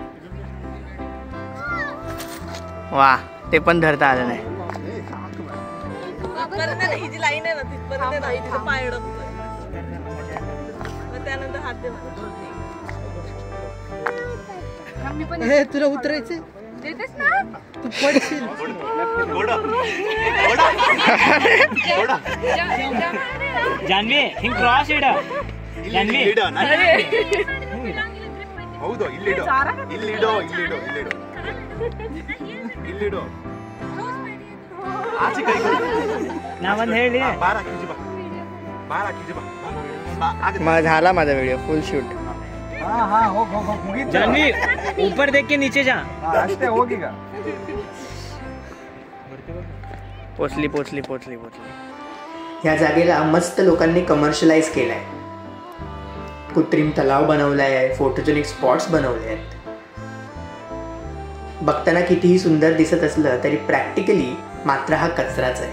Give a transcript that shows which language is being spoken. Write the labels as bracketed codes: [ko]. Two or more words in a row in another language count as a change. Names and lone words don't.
[mr] वा, ते पण धरता आलं नाही। इथपर्यंत नाही, ही जी लाईन आहे ना तिथपर्यंत नाही, तिथं पाय अडकतोय। मग त्यानंतर हात दे मला। मी पण हे तुला उतरायचं देतेस ना तू पडशील। [kn] ಜಾನ್ವಿ ಹಿಂಗ್ ಕ್ರಾಸ್ ಇಡ ಜಾನ್ವಿ ಹೌದು ಇಲ್ಲಿಡೋ ಇಲ್ಲಿಡೋ ಇಲ್ಲಿಡೋ ಇಲ್ಲಿಡೋ ಇಲ್ಲಿಡೋ ಆಚೆ ಕೈ ನಾ ಒಂದ್ ಹೇಳಿ ಬಾರ ಕಿಜಿ ಬಾ ಬಾರ ಕಿಜಿ ಬಾ [mr] झाला माझा व्हिडिओ फुल शूट। हां हां हो हो हो मुगी [hi] ಜಾನ್ವಿ ऊपर देख के नीचे जा [kn] ಅಷ್ಟೇ ಹೋಗೀಗ [mr] पोचली पोचली पोचली पोचली। ह्या जागेला मस्त लोकांनी कमर्शियलाइज केलाय, कृत्रिम तलाव बनवलाय, फोटोजेनिक स्पॉट्स बनवले आहेत। बघताना कितीही सुंदर दिसत असलं तरी प्रॅक्टिकली मात्र हा कचराच आहे।